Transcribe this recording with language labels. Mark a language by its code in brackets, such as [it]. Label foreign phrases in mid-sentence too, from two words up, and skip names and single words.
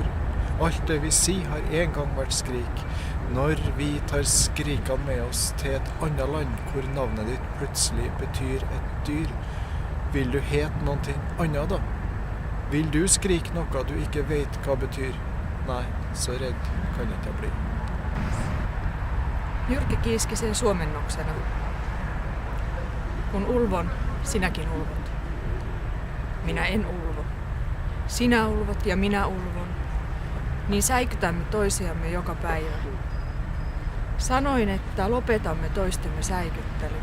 [no] Alt det vi sier har en gang vært skrik. Når vi tar skrikene med oss til et annet land, hvor navnet ditt plutselig betyr et dyr, vil du hete noen ting annet da? Vil du skrike noe du ikke vet hva betyr? Nei, så redd kan ikke bli. [fi] Jyrki Kiiskisen suomennoksena. Kun ulvon, sinäkin ulvot. Minä en ulvo. Sinä ulvot ja minä ulvon. Niin säikytämme toisiamme joka päivä. Sanoin, että lopetamme toistemme säikyttelyn.